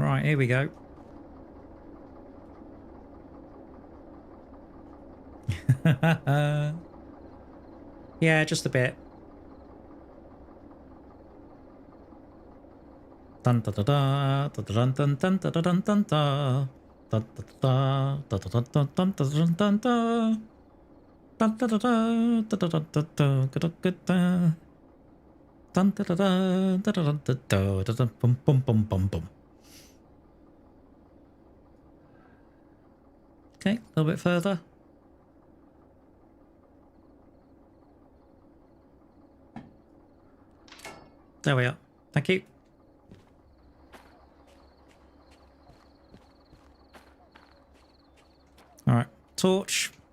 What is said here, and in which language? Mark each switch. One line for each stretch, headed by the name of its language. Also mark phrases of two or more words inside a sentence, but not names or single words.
English: Right, here we go. Yeah, just a bit. Dun da da da da dun dun dun da da dun dun da da da da da da dun dun dun dun da da da da da da da da da da da dun da da da da da da da da da bum bum bum bum bum. Okay, a little bit further. There we are. Thank you. All right, torch.